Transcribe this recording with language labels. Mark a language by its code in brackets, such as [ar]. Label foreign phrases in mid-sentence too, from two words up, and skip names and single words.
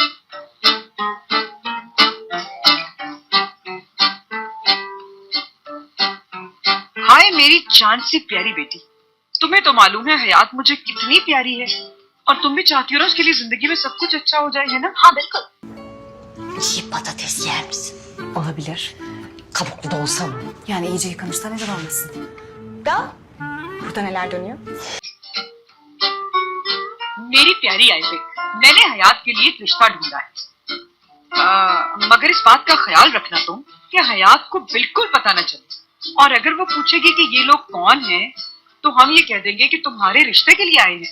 [hi] हाय मेरी चांद सी प्यारी बेटी, तुम्हें तो मालूम है हयात मुझे कितनी प्यारी है, और तुम भी चाहती हो ना उसके लिए जिंदगी में सब कुछ अच्छा हो जाए, है ना? हाँ बिल्कुल। [tr] Çiğ patates yer misin? Olabilir. Kabuklu da olsa mı? Yani iyice yıkamışsa neden olmasın? Da burada neler dönüyor? [hi] मेरी प्यारी आईपैक, मैंने हयात के लिए एक रिश्ता ढूंढा है, मगर इस बात का ख्याल रखना तुम कि हयात को बिल्कुल पता न चले, और अगर वो पूछेगी कि ये लोग कौन हैं, तो हम ये कह देंगे कि तुम्हारे रिश्ते के लिए आए हैं।